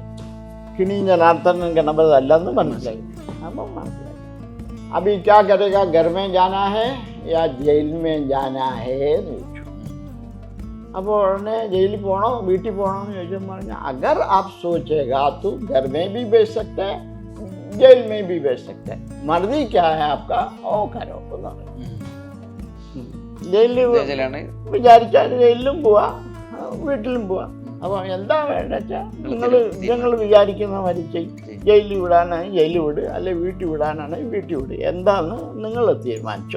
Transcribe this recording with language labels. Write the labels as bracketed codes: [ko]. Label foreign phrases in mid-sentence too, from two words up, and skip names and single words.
[ml] കിണി ജനാർദ്ദനൻ ഗണപത് അല്ലെന്ന് മനസ്സിലായി. അപ്പം മനസ്സിലായി. [hi] अभी क्या करेगा, घर में जाना है या जेल में जाना है [ml] എന്ന് ചോദിച്ചു. അപ്പോൾ ഉടനെ ജയിലിൽ പോകണോ വീട്ടിൽ പോകണോ എന്ന് ചോദിച്ചപ്പോൾ പറഞ്ഞു [hi] अगर आप सोचेगा तो घर में भी बेच सकते हैं, जेल में भी बेच सकते हैं, मर्जी क्या है आपका ओ करो [ml] എന്ന് പറഞ്ഞു. ജയിലിൽ വിചാരിച്ചാൽ ജയിലിലും പോവാ വീട്ടിലും പോവാ. അപ്പോൾ എന്താ വേണ്ട വെച്ചാൽ നിങ്ങൾ വിചാരിക്കുന്ന മാതിരി ചെയ്യും. ജയിലിൽ വിടാനാണ് ജയിലിൽ വിട്, അല്ലെ വീട്ടിൽ വിടാനാണ് വീട്ടിൽ വിട്. എന്താണെന്ന് നിങ്ങൾ തീരുമാനിച്ചോ.